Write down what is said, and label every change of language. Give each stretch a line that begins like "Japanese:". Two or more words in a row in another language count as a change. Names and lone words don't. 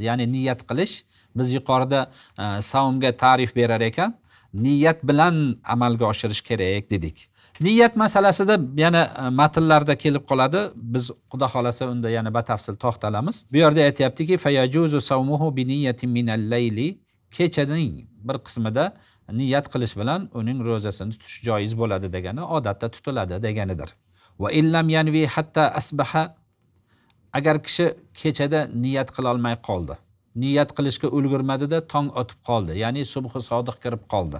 Uzbek: Ya'ni niyat qilish, biz yuqorida savmga ta'rif berar ekan, niyat bilan amalga oshirish kerak dedik. Niyat masalasida yana matnlarda kelib qoladi. Biz Xudo xolasa unda yana batafsil to'xtalamiz. Bu yerda aytayaptiki,
Arabic: فيجوز صومه بنية من الليل.
Uzbek: Kechaning bir qismida niyat qilish bilan uning ro'zasini tutish joiz bo'ladi degani, odatda tutiladi deganidir.
Arabic: وإن لم ينو حتى أصبح.
Uzbek: Agar kishi kechada niyat qila olmay qoldi, niyat qilishga ulgurmadi-da, tong otib qoldi, ya'ni subhi sodiq kirib qoldi.